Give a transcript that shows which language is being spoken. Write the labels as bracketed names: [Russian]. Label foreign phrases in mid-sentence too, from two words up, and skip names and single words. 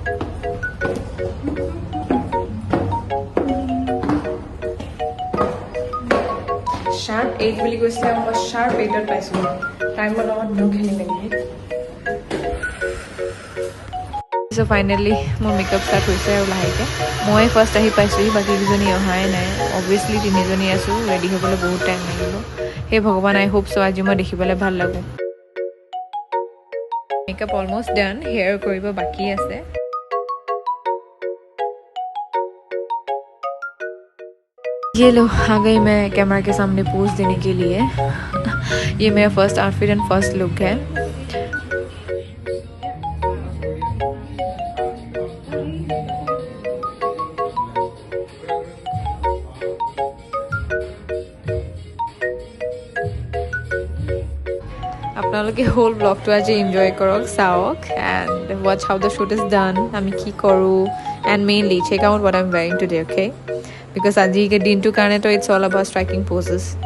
[Assamese] শাৰ্প 8 বুলি কৈছিলে মই শাৰ্প 8ত পাইছোঁ টাইমৰ লগত মোৰ খেলি মেলি [English] So finally, [Assamese] মোৰ মেকআপ ষ্টাৰ্ট হৈছে আৰু লাহেকৈ মই ফাৰ্ষ্ট আহি পাইছোঁহি বাকীকেইজনী অহাই নাই অবভিয়াছলি তিনিজনী আছোঁ ৰেডি হ'বলৈ বহুত টাইম লাগিব সেই ভগৱান [English] I hope so' [Assamese] আজি মই দেখিবলৈ ভাল লাগোঁ মেকআপ অলমষ্ট ডান হেয়াৰ কৰিব বাকী আছে [Hindi] ये लो आ गई मैं कैमरा के सामने पोज देने के लिए ये मेरा [English] first outfit and first look [Hindi] है [Assamese] আপোনালোকে হোল ব্লগটো আজি এনজয় কৰক চাওক [English] and watch how the shoot is done [Assamese] আমি কি কৰোঁ [English] and mainly check out what I am wearing today okay because [Assamese] আজি দিনটোৰ কাৰণেতো [English] it's all about striking poses